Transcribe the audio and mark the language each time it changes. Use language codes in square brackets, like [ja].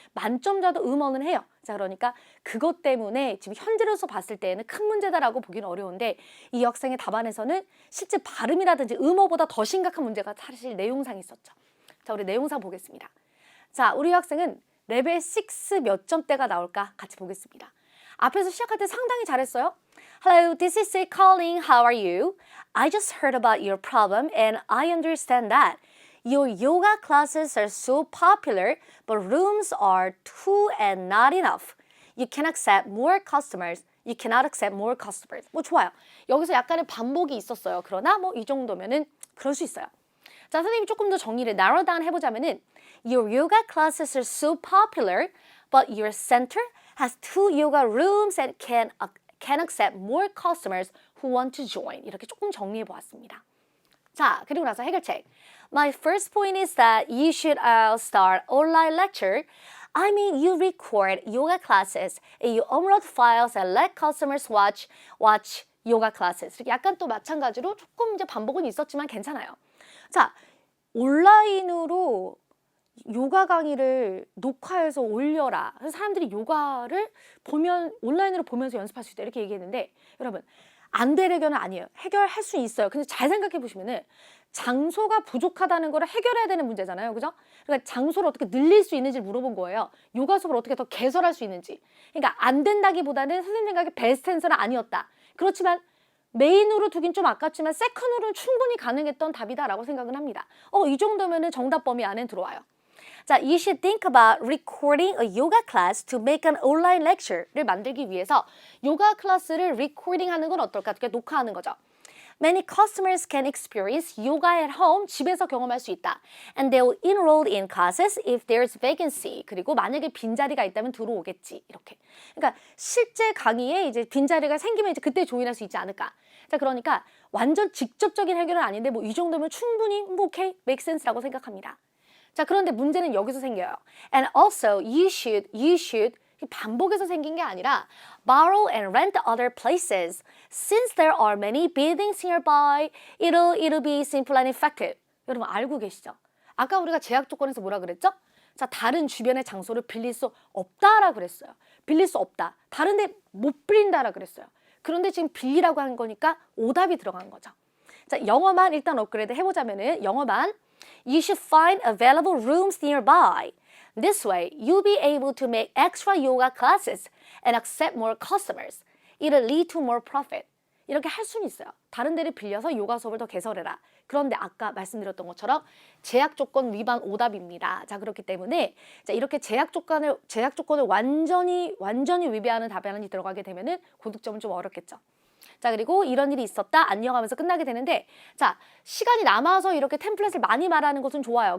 [ko] 만점자도 어는 해요. 자, 그러니까 그것 때문에 지금 현재로서 봤을 때는 큰 문제다라고 보기는 어려운데 이 학생의 답안에서는 실제 발음이라든지 어보다 더 심각한 문제가 사실 내용상에 있었죠. 자, 우리 내용상 보겠습니다. 자, 우리 학생은 레벨 6 몇 점대가 나올까 같이 보겠습니다. 앞에서 시작할 때 상당히 잘했어요. [en] Hello, this is calling. How are you? I just heard about your problem and I understand that. Your yoga classes are so popular, but rooms are too and not enough. You can accept more customers. You cannot accept more customers. [ko] 뭐 좋아요. 여기서 약간의 반복이 있었어요. 그러나 뭐 이 정도면은 그럴 수 있어요. 자, 선생님이 조금 더 정리를 narrow down 해보자면은 [en] Your yoga classes are so popular, but your center has 2 yoga rooms and can accept more customers who want to join. [ko] 이렇게 조금 정리해 보았습니다. 자, 그리고 나서 해결책. [en] My first point is that you should start online lecture. I mean, you record yoga classes and you upload files and let customers watch yoga classes. [ko] 이렇게 약간 또 마찬가지로 조금 이제 반복은 있었지만 괜찮아요. 자, 온라인으로 요가 강의를 녹화해서 올려라. 그래서 사람들이 요가를 보면 온라인으로 보면서 연습할 수 있다 이렇게 얘기했는데 여러분 안 될 해결은 아니에요. 해결할 수 있어요. 근데 잘 생각해 보시면은 장소가 부족하다는 걸 해결해야 되는 문제잖아요. 그죠? 그러니까 장소를 어떻게 늘릴 수 있는지 물어본 거예요. 요가 수업을 어떻게 더 개설할 수 있는지. 그러니까 안 된다기보다는 선생님 생각에 베스트 앤서는 아니었다. 그렇지만 메인으로 두긴 좀 아깝지만 세컨으로는 충분히 가능했던 답이다라고 생각은 합니다. 이 정도면은 정답 범위 안에 들어와요. [en] 자, you should think about recording a yoga class to make an online lecture를 [ko] 만들기 위해서 요가 클래스를 recording 하는 건 어떨까? 그러니까 녹화하는 거죠. [en] Many customers can experience yoga at home, [ko] 집에서 경험할 수 있다. [en] And they will enroll in classes if there's vacancy. [ko] 그리고 만약에 빈자리가 있다면 들어오겠지. 이렇게. 그러니까 실제 강의에 이제 빈자리가 생기면 이제 그때 조인할 수 있지 않을까. 자, 그러니까 완전 직접적인 해결은 아닌데 뭐 이 정도면 충분히 뭐 오케이, make sense라고 생각합니다. 자, 그런데 문제는 여기서 생겨요. [en] And also, you should [ko] 반복해서 생긴 게 아니라 [en] borrow and rent other places. Since there are many buildings nearby, it'll be simple and effective. [ko] 여러분 알고 계시죠? 아까 우리가 제약 조건에서 뭐라 그랬죠? 자, 다른 주변의 장소를 빌릴 수 없다라고 그랬어요. 빌릴 수 없다. 다른데 못 빌린다라고 그랬어요. 그런데 지금 빌리라고 한 거니까 오답이 들어간 거죠. 자, 영어만 일단 업그레이드 해보자면은 영어만 [en] You should find available rooms nearby. This way, you'll be able to make extra yoga classes and accept more customers. It'll lead to more profit. [ko] 이렇게 할 수는 있어요. 다른 데를 빌려서 요가 수업을 더 개설해라. 그런데 아까 말씀드렸던 것처럼 제약 조건 위반 오답입니다. 자, 그렇기 때문에 자, 이렇게 제약 조건을 완전히 위배하는 답안이 들어가게 되면은 고득점은 좀 어렵겠죠. 자, 그리고 이런 일이 있었다 안녕 하면서 끝나게 되는데 자, 시간이 남아서 이렇게 템플릿을 많이 말하는 것은 좋아요.